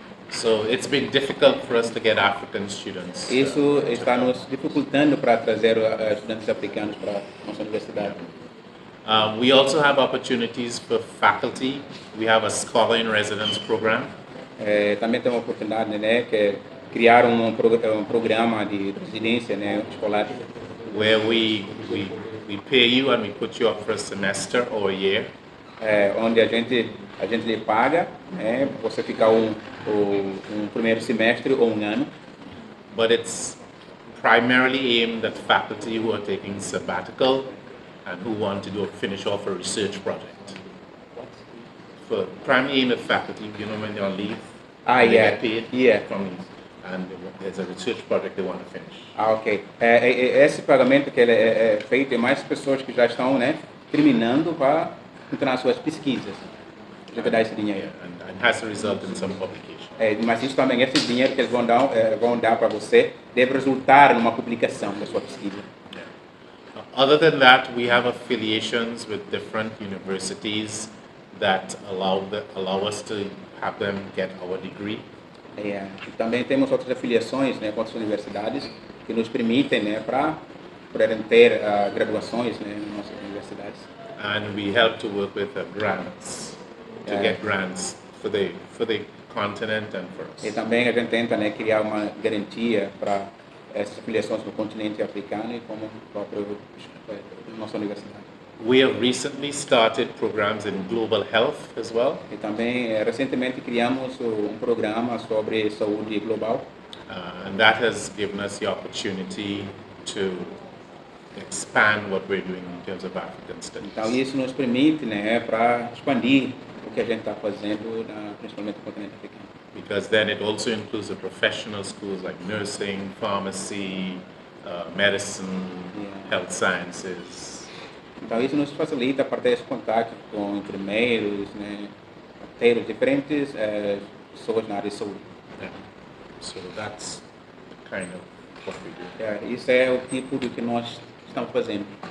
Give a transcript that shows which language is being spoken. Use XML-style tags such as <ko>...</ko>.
<en>So it's been difficult for us to get African students.</en> <pt>Isso está nos dificultando para trazer estudantes africanos para a nossa universidade.</pt> <en>We also have opportunities for faculty. We have a scholar in residence program.</en> <pt>Também tem uma oportunidade, né, que é criar um programa de residência, né, escolar.</pt> <en>Where we pay you and we put you up for a semester or a year.</en> <pt>Onde a gente lhe paga, né, você ficar um primeiro semestre ou um ano.</pt> <en>But it's primarily aimed at faculty who are taking sabbatical and who want to finish off a research project. For primarily aimed at faculty, you know, when they're on leave, they get paid and there's a research project they want to finish. Ok.</en> <pt>Esse pagamento que ele é feito é mais pessoas que já estão, né, terminando para continuar suas pesquisas. A gente dá esse dinheiro.</pt> <en>And has to result in some publication.</en> <pt>Mas isso também, esse dinheiro que eles vão dar para você, deve resultar numa publicação da sua pesquisa.</pt> <en>Other than that, we have affiliations with different universities that allow us to have them get our degree.</en> <pt>E também temos outras afiliações, né, com outras universidades que nos permitem, né, para poderem ter graduações, né, nas nossas universidades.</pt> <en>And we help to work with grants to get grants for the continent and for us.</en> <pt>E também a gente tenta, né, criar uma garantia para essas filiações no continente africano e como própria nossa universidade.</pt> <en>We have recently started programs in global health as well.</en> <pt>E também recentemente criamos programa sobre saúde global.</pt> <en>And that has given us the opportunity to expand what we're doing in terms of African studies.</en> <pt>Então isso nos permite, né, para expandir o que a gente está fazendo, principalmente no continente africano.</pt> <en>Because then it also includes the professional schools like nursing, pharmacy, medicine, health sciences.</en> <pt>Então isso nos facilita para ter esse contato com enfermeiros, né, ter diferentes pessoas na área de saúde.</pt> <en>Yeah. So that's the kind of what we do.</en> <pt>Isso é o tipo do que nós estamos fazendo.</pt>